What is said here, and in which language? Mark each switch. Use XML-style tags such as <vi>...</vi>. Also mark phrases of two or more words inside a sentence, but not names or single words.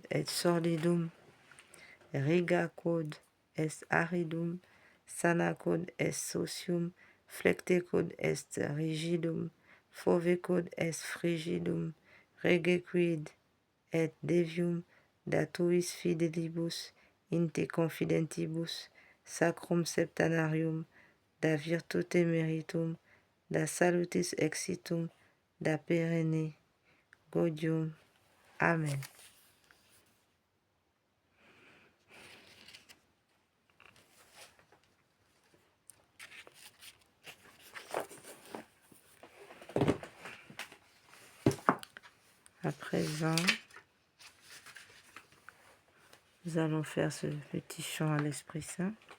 <la>et sordidum, riga quod est aridum, sana quod est socium, flecte quod est rigidum, fove quod est frigidum, rege quid et devium, da tuis fidelibus, in te confidentibus, sacrum septenarium, da virtute meritum, da salutis exitum, da perenne gaudium. Amen.</la> <fr>À présent, nous allons faire ce petit chant à l'Esprit Saint.</fr>